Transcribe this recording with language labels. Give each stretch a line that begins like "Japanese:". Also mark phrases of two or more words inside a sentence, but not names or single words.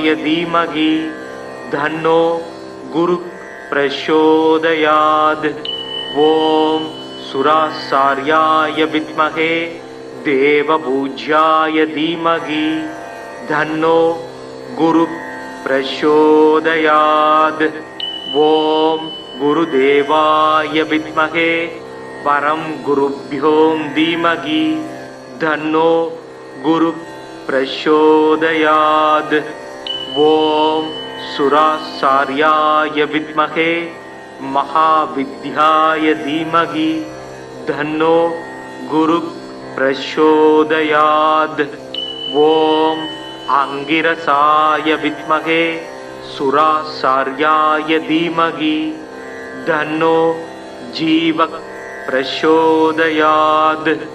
Sanskrit: धीमहि तन्नो गुरु प्रचोदयात् ओम् सुराचार्याय विद्महे देवपूज्याय धीमहि तन्नो गुरु प्रचोदयात् ओम् गुरुदेवाय विद्महे परं गुरुभ्यो धीमहि धन्नो गुरु प्रचोदयात् ओम सुरासार्याय विद्महे महाविद्याय धीमहि धन्नो गुरु प्रचोदयात् ओम अंगिरसाय विद्महे सुरासार्याय धीमहि धन्नो जीवः प्रचोदयात्